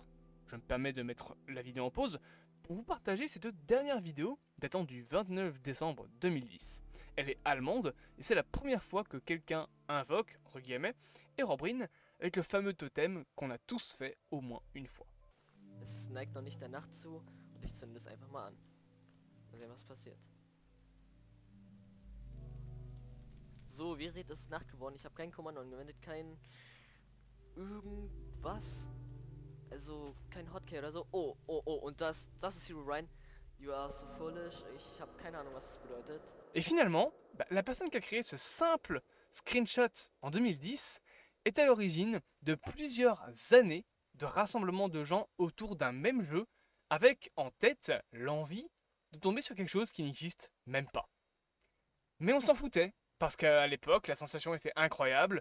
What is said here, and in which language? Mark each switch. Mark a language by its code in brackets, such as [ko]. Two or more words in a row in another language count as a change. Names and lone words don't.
[fr] Je me permets de mettre la vidéo en pause pour vous partager ces 2 dernières vidéos datant du 29 décembre 2010. Elle est allemande et c'est la première fois que quelqu'un invoque, entre guillemets, Herobrine avec le fameux totem qu'on a tous fait au moins une fois. [de] Es neigt noch nicht der Nacht zu und ich zünde es einfach mal an. Mal sehen, was passiert. So, wie ihr seht, es ist Nacht geworden. Ich habe kein Kommando angewendet, kein irgendwas. Also kein Hotkey oder so. Oh, und das ist Hero Ryan. [en] You are so foolish. [de] Ich habe keine Ahnung, was das bedeutet. [fr] Et finalement, la personne qui a créé ce simple screenshot en 2010 est à l'origine de plusieurs années de rassemblement de gens autour d'un même jeu, avec en tête l'envie de tomber sur quelque chose qui n'existe même pas. Mais on s'en foutait, parce qu'à l'époque, la sensation était incroyable.